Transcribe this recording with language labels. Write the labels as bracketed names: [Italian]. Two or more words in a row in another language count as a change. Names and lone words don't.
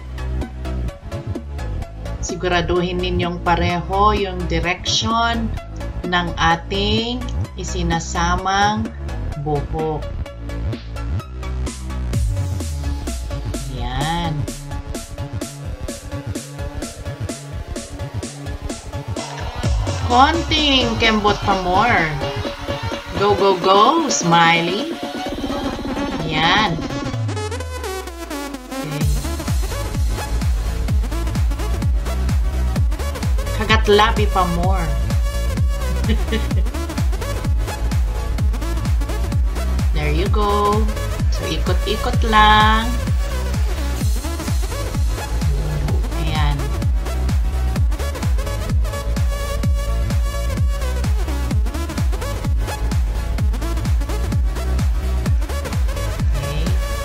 [Filipino] Siguraduhin ninyong pareho yung direction ng ating isinasamang buhok. Yan. Konting kembot [English] pa more. Go, go, go, smiley. Yan. [Filipino] Kagat labi [English] pa more. There you go. [Filipino] So, ikot-ikot lang. Ayan. Okay.